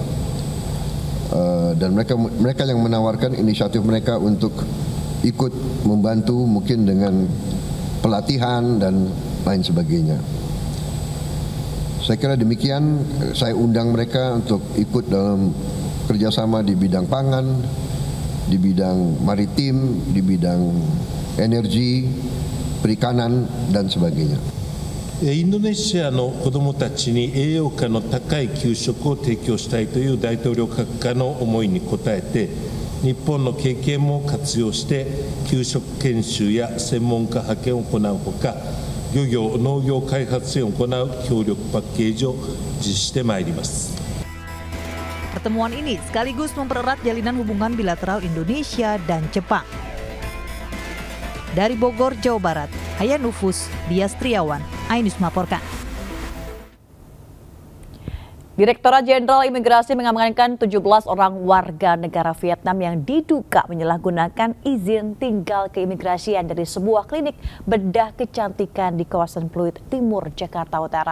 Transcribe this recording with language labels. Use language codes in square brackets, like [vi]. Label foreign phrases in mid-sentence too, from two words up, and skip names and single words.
[id] Dan mereka yang menawarkan inisiatif mereka untuk ikut membantu mungkin dengan pelatihan dan lain sebagainya. Saya kira demikian, saya undang mereka untuk ikut dalam kerjasama di bidang pangan, di bidang maritim, di bidang energi, perikanan, dan sebagainya. [ja] インドネシアの子どもたちに栄養価の高い給食を提供したいという大統領閣下の思いに応えて、日本の経験も活用して給食研修や専門家派遣を行うほか、漁業・農業開発支援を行う協力パッケージを実施してまいります。 [id] Pertemuan ini sekaligus mempererat jalinan hubungan bilateral Indonesia dan Jepang. Dari Bogor, Jawa Barat, Haya Nufus, Dias Triawan, iNews melaporkan. Direktorat Jenderal Imigrasi mengamankan 17 orang warga negara Vietnam yang diduga menyalahgunakan izin tinggal keimigrasian dari sebuah klinik bedah kecantikan di kawasan Pluit Timur, Jakarta Utara.